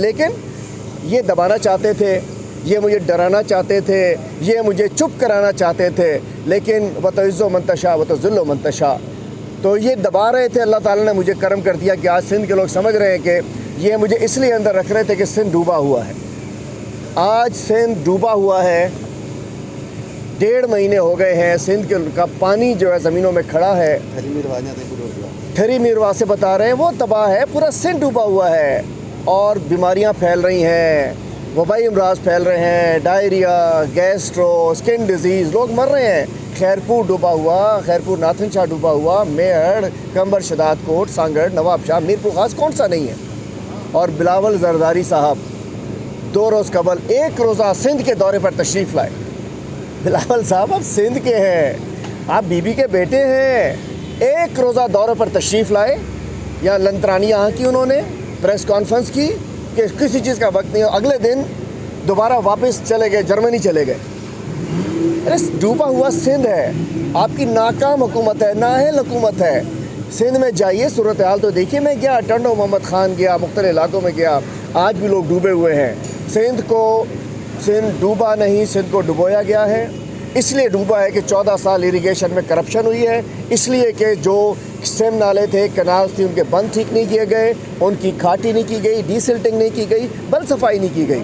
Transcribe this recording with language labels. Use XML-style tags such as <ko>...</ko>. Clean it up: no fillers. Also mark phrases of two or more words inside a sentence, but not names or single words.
<ur>لیکن یہ دبانا چاہتے تھے، یہ مجھے ڈرانا چاہتے تھے، یہ مجھے چپ کرانا چاہتے تھے، لیکن</ur> <ar>وتعز من تشاء وتذل من تشاء,</ar> <ur>تو یہ دبا رہے تھے. اللہ تعالیٰ نے مجھے کرم کر دیا کہ آج سندھ کے لوگ سمجھ رہے ہیں کہ یہ مجھے اس لیے اندر رکھ رہے تھے کہ سندھ ڈوبا ہوا ہے. آج سندھ ڈوبا ہوا ہے، 1.5 مہینے ہو گئے ہیں. سندھ کا پانی جو ہے زمینوں میں کھڑا ہے۔ ٹھری میرواہ سے بتا رہے ہیں وہ تباہ ہے، پورا سندھ ڈوبا ہوا ہے اور بیماریاں پھیل رہی ہیں، وبائی امراض پھیل رہے ہیں، ڈائریا، گیسٹرو,</ur> <en>skin disease,</en> <ur>لوگ مر رہے ہیں. خیرپور ڈوبا ہوا, خیرپور ناتھن شاہ ڈوبا ہوا، میہڑ، قمبر، شہداد کوٹ، سانگھڑ، نواب شاہ، میرپور خاص کون سا نہیں ہے. اور بلاول زرداری صاحب 2 روز قبل 1 روزہ سندھ کے دورے پر تشریف لائے. بلاول صاحب آپ سندھ کے ہیں، آپ بی بی کے بیٹے ہیں، 1 روزہ دورے پر تشریف لائے. یہاں لن ترانی یہاں کی انہوں نے</ur> <en>press conference</en> <ur>کی کہ کسی چیز کا وقت نہیں ہو، اگلے دن دوبارہ واپس چلے گئے، جرمنی چلے گئے. ارے ڈوبا ہوا سندھ ہے، آپ کی ناکام حکومت ہے، نااہل حکومت ہے. سندھ میں جائیے، صورت حال تو دیکھیے۔ میں گیا, ٹنڈو محمد خان گیا، مختلف علاقوں میں گیا، آج بھی لوگ ڈوبے ہوئے ہیں. سندھ ڈوبا نہیں، سندھ کو ڈبویا گیا ہے. اس لیے ڈوبا ہے کہ 14 سال اریگیشن میں کرپشن ہوئی ہے، اس لیے کہ جو سٹیم نالے تھے، کنال تھی، ان کے بند ٹھیک نہیں کیے گئے، ان کی کھاٹی نہیں کی گئی، ڈی سلٹنگ نہیں کی گئی، بل صفائی نہیں کی گئی.</ur>